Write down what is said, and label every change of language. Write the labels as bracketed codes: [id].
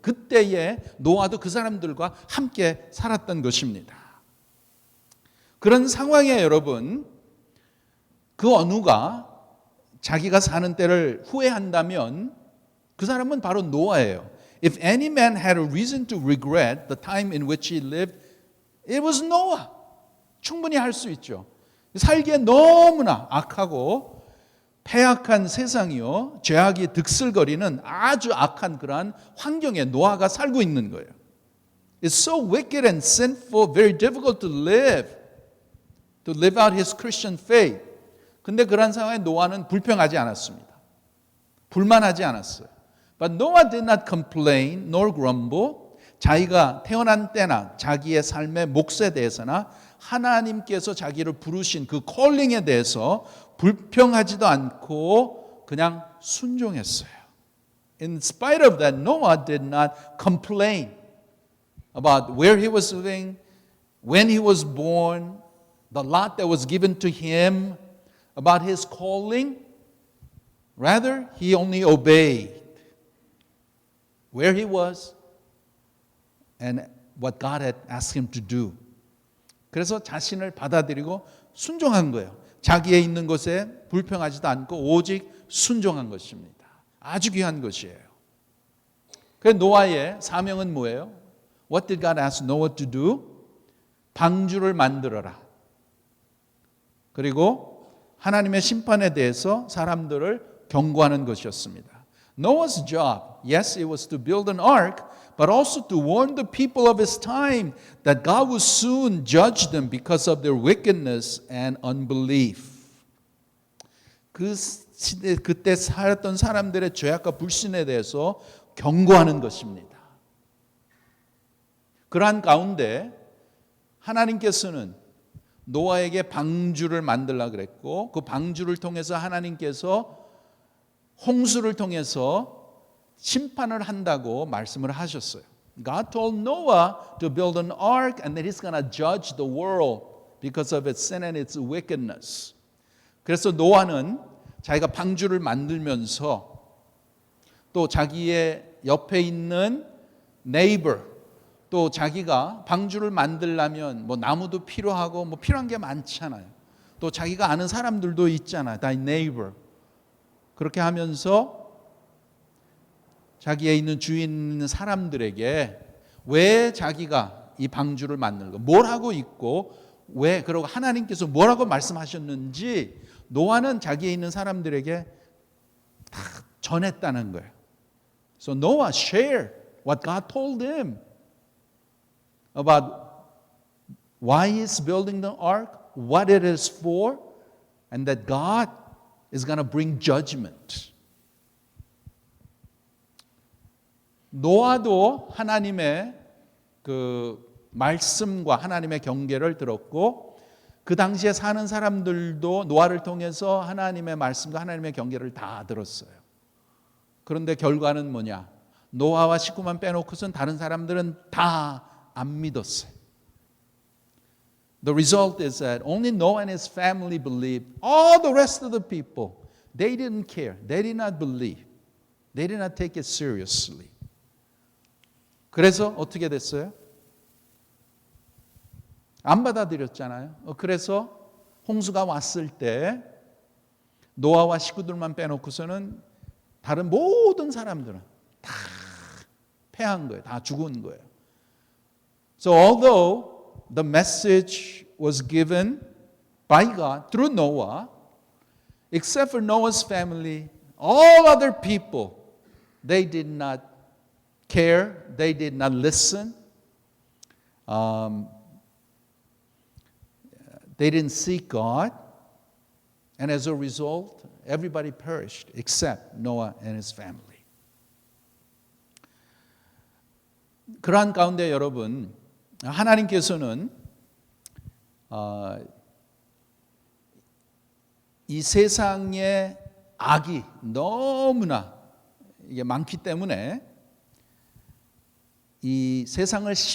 [ko] 그때에 노아도 그 사람들과 함께 살았던 것입니다. 그런 상황에 여러분, 그 어느가 자기가 사는 때를 후회한다면 그 사람은 바로 노아예요. [en] If any man had a reason to regret the time in which he lived, it was Noah. [ko] 충분히 할 수 있죠. 살기에 너무나 악하고 패악한 세상이요, 죄악이 득슬거리는 아주 악한 그러한 환경에 노아가 살고 있는 거예요. [en] It's so wicked and sinful, very difficult to live out his Christian faith. [ko] 근데 그런 상황에 노아는 불평하지 않았습니다. 불만하지 않았어요. [en] But Noah did not complain nor grumble. [ko] 자기가 태어난 때나 자기의 삶의 몫에 대해서나 하나님께서 자기를 부르신 그 콜링에 대해서 불평하지도 않고 그냥 순종했어요. [en] In spite of that, Noah did not complain about where he was living, when he was born, the lot that was given to him, about his calling. Rather, he only obeyed where he was and what God had asked him to do. [ko] 그래서 자신을 받아들이고 순종한 거예요. 자기의 있는 곳에 불평하지도 않고 오직 순종한 것입니다. 아주 귀한 것이에요. 그래서 노아의 사명은 뭐예요? [en] What did God ask Noah to do? [ko] 방주를 만들어라. 그리고 하나님의 심판에 대해서 사람들을 경고하는 것이었습니다. [en] Noah's job, yes, it was to build an ark, but also to warn the people of his time that God would soon judge them because of their wickedness and unbelief. [ko] 그 시대, 그때 살았던 사람들의 죄악과 불신에 대해서 경고하는 것입니다. 그러한 가운데 하나님께서는 노아에게 방주를 만들라 그랬고 그 방주를 통해서 하나님께서 홍수를 통해서 심판을 한다고 말씀을 하셨어요. [en] God told Noah to build an ark and that he's going to judge the world because of its sin and its wickedness. [ko] 그래서 노아는 자기가 방주를 만들면서 또 자기의 옆에 있는 neighbor 또 자기가 방주를 만들려면 뭐 나무도 필요하고 뭐 필요한 게 많잖아요. 또 자기가 아는 사람들도 있잖아요. 다 neighbor. 그렇게 하면서 자기에 있는 주위에 있는 사람들에게 왜 자기가 이 방주를 만들고 뭘 하고 있고 왜 그러고 하나님께서 뭐라고 말씀하셨는지 노아는 자기에 있는 사람들에게 다 전했다는 거예요. [en] So Noah shared what God told him about why he's building the ark, what it is for, and that God is going to bring judgment. [ko] 노아도 하나님의 그 말씀과 하나님의 경계를 들었고 그 당시에 사는 사람들도 노아를 통해서 하나님의 말씀과 하나님의 경계를 다 들었어요. 그런데 결과는 뭐냐? 노아와 식구만 빼놓고선 다른 사람들은 다 안 믿었어요. [en] The result is that only Noah and his family believed. All the rest of the people, they didn't care. They did not believe. They did not take it seriously. [ko] 그래서 어떻게 됐어요? 안 받아들였잖아요. 그래서 홍수가 왔을 때 노아와 식구들만 빼놓고서는 다른 모든 사람들은 다 패한 거예요. 다 죽은 거예요. [en] So although the message was given by God through Noah, except for Noah's family, all other people, they did not care, they did not listen. They didn't seek God, and as a result, everybody perished except Noah and his family. [ko] 그러한 가운데 여러분, 하나님께서는 이 세상의 악이 너무나 이게 많기 때문에 이 세상을